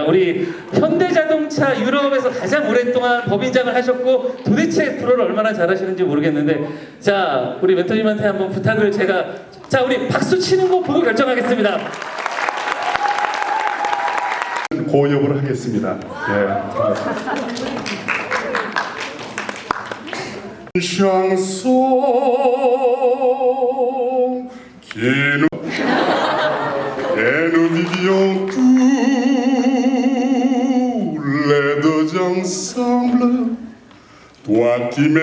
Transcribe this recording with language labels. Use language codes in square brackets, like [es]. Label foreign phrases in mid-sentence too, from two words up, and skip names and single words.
[ko] 우리 현대자동차 유럽에서 가장 오랫동안 법인장을 하셨고 도대체 불어를 얼마나 잘하시는지 모르겠는데 자 우리 멘토님한테 한번 부탁을 제가 자 우리 박수 치는 거 보고 결정하겠습니다. 고역을 하겠습니다. [fr] chanson qui nous et nous vivions tous les deux ensemble, toi qui